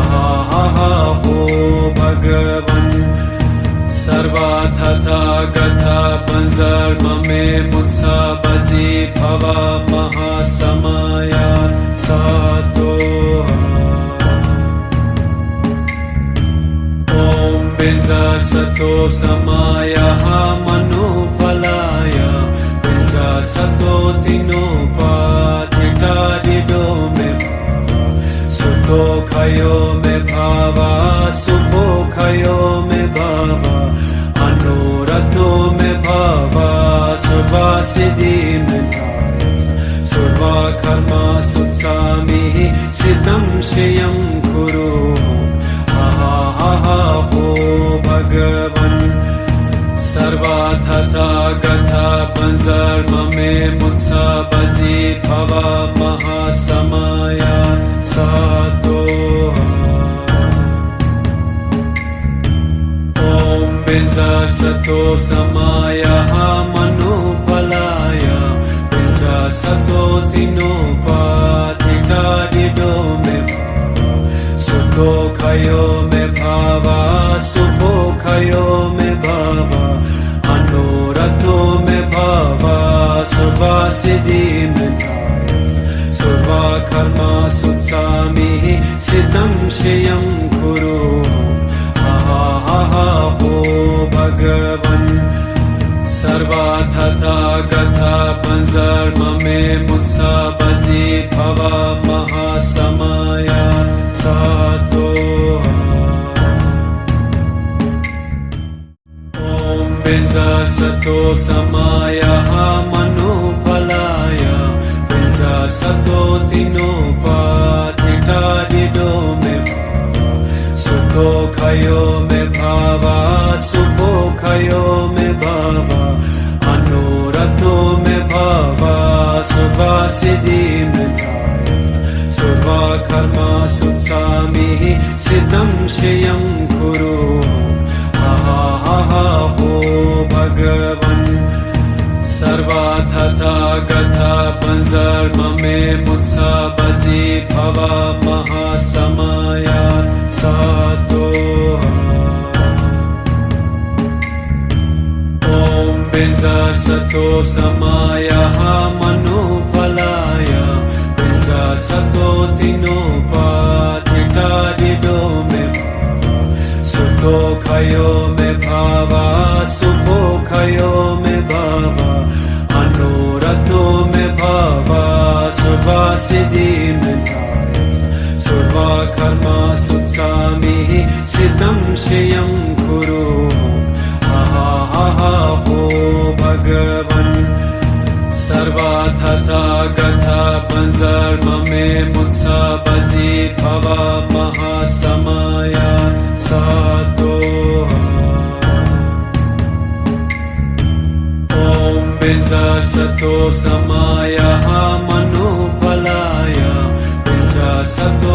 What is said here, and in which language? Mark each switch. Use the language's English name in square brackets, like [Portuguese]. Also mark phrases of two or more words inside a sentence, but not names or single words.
[Sanskrit] हा हा हो भगवन् सर्वा तथागता पंजर्ममे मुत्सा बजी भवा महासमया सातो ओम Sato samaya manupalaya Pinza sato tinopatita dido me Sukho khayo me bhava Sukho khayo me bhava Anorato me bhava Surva siddhi me thayas Surva karma sutsami Siddham shriyam kuru ho Bhagavan Sarva Tata Gatha Panzar Mame Mutsa Bazi Bhava Mahasamaya Sato Om Binzar Sato Samaya Manupalaya Binzar Sato Tinopatita Dido me Sukho khayo me bhava Sukho khayo me bhava Anorato me bhava Surva siddhi me thayas Surva karma sutsami Siddham shriyam kuru ho Bhagavan Sarva Tata Gatha Panzar Mame Mutsa Bazi Bhava Mahasamaya Sato Om Binzar Sato Samaya Manupalaya Binzar Sato Tinopatita Dido me Sukho khayo me bhava Sukho khayo me bhava Anorato me bhava Surva siddhi me thayas Surva karma sutsami Siddham shriyam kuru ho Bhagavan Sarva Tata Gatha Panzar Mame Mutsa Bazi Bhava Mahasamaya Sato Om Binzar Sato Samaya Manupalaya Binzar Sato Tinopatita Dido me Sukho khayo me bhava Sukho khayo me bhava Anorato me bhava Surva siddhi me thayas Surva karma sutsami Siddham shriyam kuru ho Bhagavan Sarva Tata Gatha Panzar Mame Mutsa Bazi Bhava Mahasamaya Sato Om Binzar Sato Samaya Manupalaya Binzar Sato